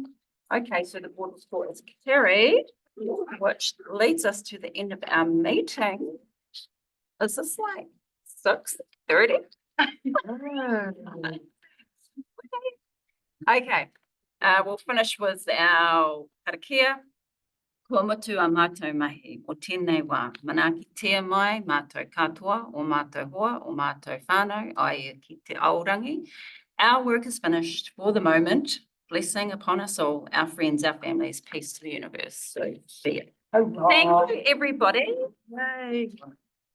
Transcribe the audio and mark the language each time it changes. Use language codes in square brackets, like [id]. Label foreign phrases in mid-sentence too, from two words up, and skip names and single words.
[en] Okay, so the board report is carried, which leads us to the end of our meeting. Is this like 6:30? Okay, we'll finish with our karakia. [mi] Kua motu a mātou mahi, o tēnei wā, manaaki tia mai, mātou katoa, o mātou hoa, o mātou whānau, ai ki te aorangi. [en] Our work is finished for the moment. Blessing upon us all, our friends, our families, peace to the universe. So be it. Thank you, everybody. Yay.